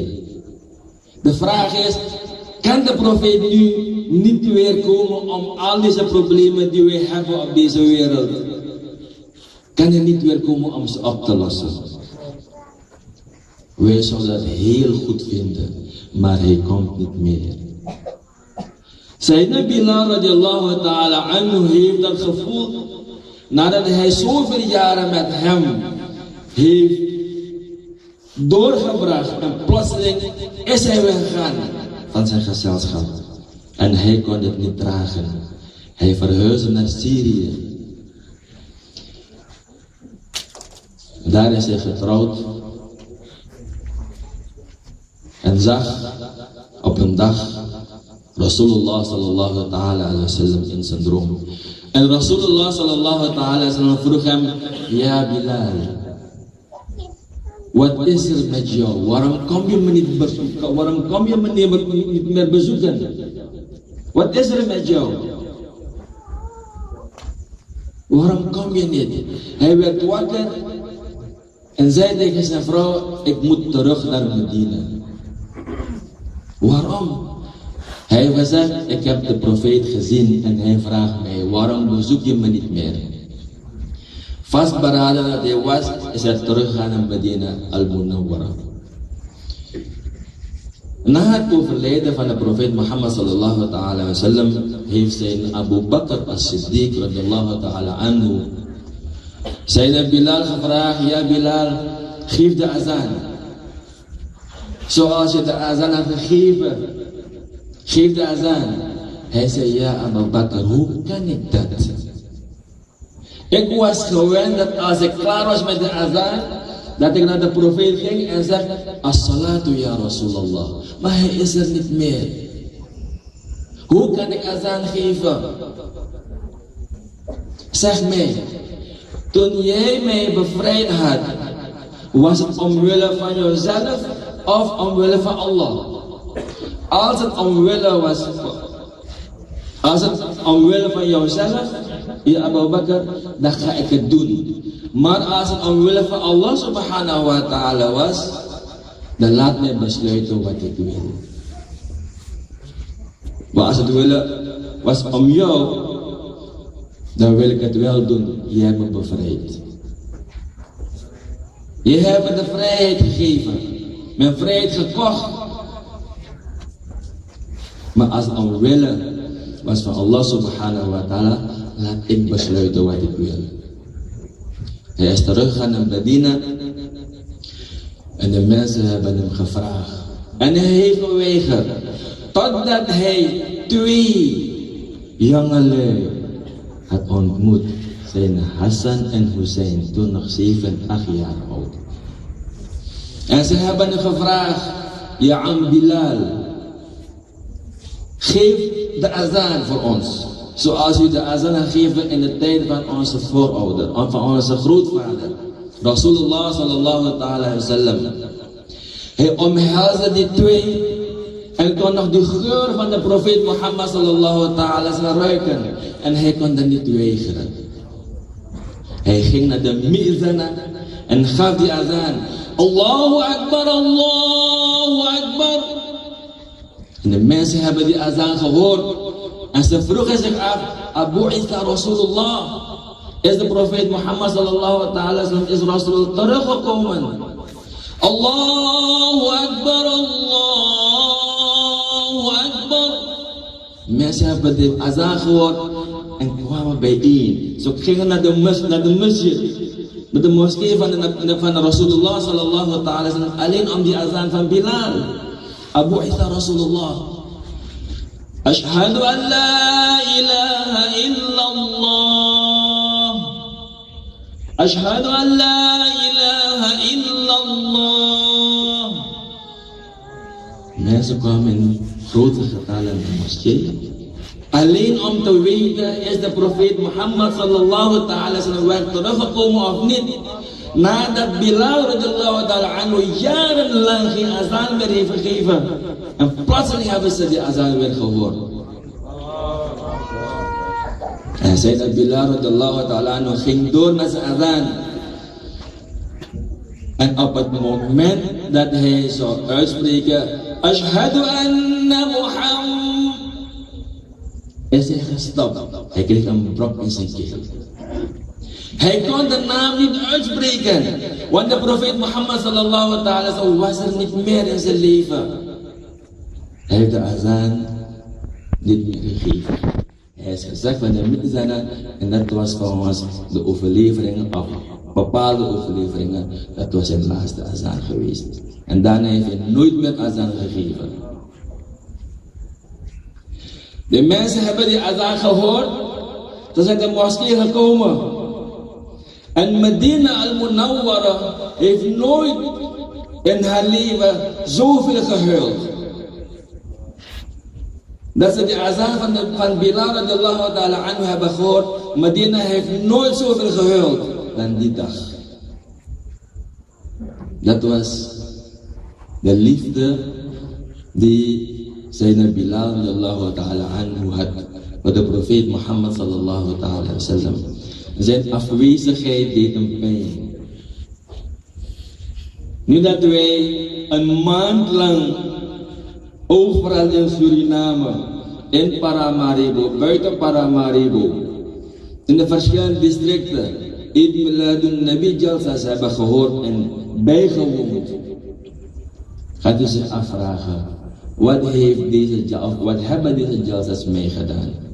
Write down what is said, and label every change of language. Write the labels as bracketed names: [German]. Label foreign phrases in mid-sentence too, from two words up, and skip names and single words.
[Dutch] De vraag is, kan de profeet nu niet weer komen om al deze problemen die we hebben op deze wereld, kan hij niet weer komen om ze op te lossen? Wij zouden dat heel goed vinden, maar hij komt niet meer. Sayyidina Bilal [Arabic] رضي الله تعالى عنه [Dutch] heeft dat gevoel nadat hij zoveel jaren met hem heeft doorgebracht en plotseling is hij weggegaan van zijn gezelschap en hij kon het niet dragen. Hij verhuisde naar Syrië. Daar is hij getrouwd en zag op een dag [Arabic] رسول الله صلى الله تعالى عليه وسلم [Dutch] in zijn droom. En [Arabic] رسول الله صلى الله تعالى عليه وسلم [Dutch] vroeg hem, ja Bilal, wat is er met jou? Waarom kom je me niet bezoeken? Waarom kom je me niet meer bezoeken? Wat is er met jou? Waarom kom je niet? Hij werd wakker en zei tegen zijn vrouw, ik moet terug naar Medina. Waarom? Hij heeft gezegd, ik heb de profeet gezien en hij vraagt mij, waarom bezoek je me niet meer? Vastberaden dat hij was, is hij teruggegaan naar Medina al-Munawwara. Na het overlijden van de profeet Mohammed [Arabic] صلى الله تعالى وسلم, [Dutch] heeft zijn Abu Bakr as-Siddiq [Arabic] رضي الله تعالى عنه [Dutch] zijn Bilal gevraagd, ja Bilal, geef de azan. Zoals je de azan had gegeven, geef de azan. Hij zei, ja Abu Bakr, hoe kan ik dat? Ik was gewend dat als ik klaar was met de azan, dat ik naar de profeet ging en zeg, [Arabic] الصلاة يا رسول الله. [Dutch] Maar hij is er niet meer. Hoe kan ik azan geven? Zeg mij, toen jij mij bevrijd had, was het omwille van jezelf of omwille van Allah? Als het omwille van jouzelf, ja Abu Bakr, dan ga ik het doen. Maar als het omwille van Allah [Arabic] سبحانه وتعالى [Dutch] was, dan laat mij besluiten wat ik wil. Maar als het was om jou, dan wil ik het wel doen. Je hebt me bevrijd. Je hebt me de vrijheid gegeven. Mijn vrijheid gekocht. Maar als het omwille was van Allah [Arabic] سبحانه وتعالى, [Dutch] laat ik besluiten wat ik wil. Hij is teruggegaan naar Medina en de mensen hebben hem gevraagd. En hij heeft geweigerd. Totdat hij 2 jongelui had ontmoet. Zijn Hassan en Hussein, toen nog 7, 8 jaar oud. En ze hebben hem gevraagd, ja Am Bilal, geef de azan voor ons. Zoals u de azan gegeven in de tijd van onze voorouder, van onze grootvader, [Arabic] رسول الله صلى الله تعالى وسلم. [Dutch] Hij omhelsde die 2 En kon nog de geur van de profeet Mohammed [Arabic] صلى الله تعالى سلم [Dutch] ruiken. En hij kon dat niet weigeren. Hij ging naar de mi'zana en gaf die azan. [Arabic] الله أكبر، الله أكبر. [Dutch] En de mensen hebben die azan gehoord. En ze vroegen zich af, [Arabic] أبو عيسى رسول الله. [Dutch] Is de profeet Mohammed [Arabic] صلى الله تعالى سلم, [Dutch] is Rasul teruggekomen? [Arabic] الله أكبر، الله أكبر. [Dutch] Mensen hebben de azan gehoord en kwamen bijeen. Ze gingen naar de masjid, naar de moskee van [Arabic] رسول الله صلى الله تعالى سلم, [Dutch] alleen om die azan van Bilal. [Arabic] أبو عيسى رسول الله. أشهد أن لا إله إلا الله. أشهد أن لا إله إلا الله. [Dutch] Mensen kwamen in grote getallen in de moskee. Alleen om te weten, is de profeet Mohammed [Arabic] صلى الله تعالى سلم [Dutch] weer teruggekomen of niet. Nadat Bilal [Arabic] رضي الله تعالى عنه [Dutch] jarenlang geen azan meer heeft gegeven. En plotseling hebben ze die azan weer gehoord. En zei dat Bilal [Arabic] رضي الله تعالى عنه [Dutch] ging door met zijn azan. En op het moment dat hij zou uitspreken, [Arabic] أشهد أن محمد, [Dutch] is hij gestopt. Hij kreeg een brok in zijn keel. Hij kon de naam niet uitspreken. Want de profeet Mohammed [Arabic] صلى الله تعالى سلم [Dutch] was er niet meer in zijn leven. Hij heeft de azan niet meer gegeven. Hij is gezegd van de mi'zana en dat was volgens de overleveringen of bepaalde overleveringen. Dat was zijn laatste azan geweest. En daarna heeft hij nooit meer azan gegeven. De mensen hebben die azan gehoord. Ze zijn de moskee gekomen. En Medina al-Munawwara heeft nooit in haar leven zoveel gehuild. Dat ze de azan van Bilal [Arabic] رضي الله تعالى عنه [Dutch] hebben gehoord. Medina heeft nooit zoveel gehuild dan die dag. Dat was de liefde die Sayyidina Bilal [Arabic] رضي الله تعالى عنه [Dutch] had voor de profeet Mohammed [Arabic] صلى الله تعالى وسلم. [Dutch] Zijn afwezigheid deed hem pijn. Nu dat wij een maand lang overal in Suriname, in Paramaribo, buiten Paramaribo, in de verschillende districten, Eid Miladun Nabi Jalsas hebben gehoord en bijgewoond, gaat u zich afvragen, wat hebben deze Jalsas meegedaan?